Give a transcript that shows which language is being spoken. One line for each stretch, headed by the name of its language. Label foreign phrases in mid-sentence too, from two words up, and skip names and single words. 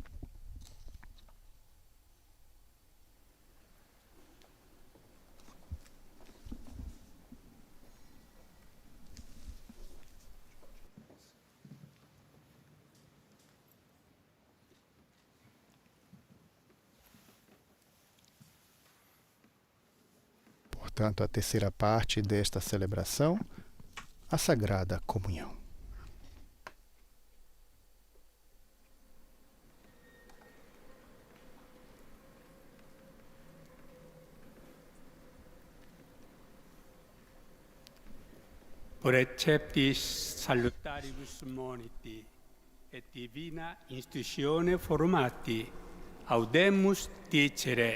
Portuguese: Portanto, a terceira parte desta celebração, a Sagrada Comunhão.
Latin: Preceptis salutaribus moniti et divina institutione formati, audemus dicere.